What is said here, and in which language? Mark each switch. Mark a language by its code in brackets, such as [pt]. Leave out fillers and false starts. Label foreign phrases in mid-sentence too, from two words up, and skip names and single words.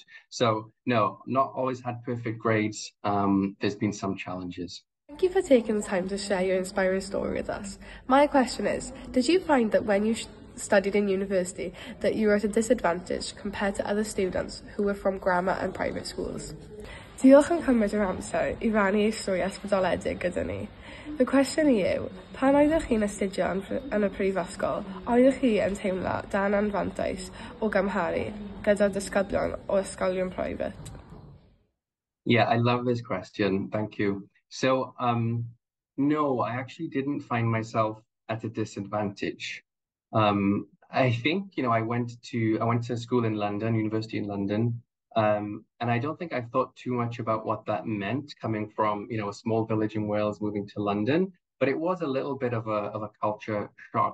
[en] So no, not always had perfect grades. There's been some challenges. Thank you for taking the time to share your inspiring story with us. My question is, did you find that when you studied in university that you were at a disadvantage compared to other students who were from grammar and private schools? [cy] Diolch yn cymryd yr amser I rannu eich stori ysbrydoledig gyda ni. Y cwestiwn I yw, pan oeddech chi'n astudio yn y prifysgol, oeddech chi yn teimlo dan anfantais o gymharu gyda'r disgyblion o ysgolion private? [en] Yeah, I love this question. Thank you. So, no, I actually didn't find myself at a disadvantage. I think, I went to school in London, university in London, and I don't think I thought too much about what that meant coming from, a small village in Wales moving to London, but it was a little bit of a culture shock.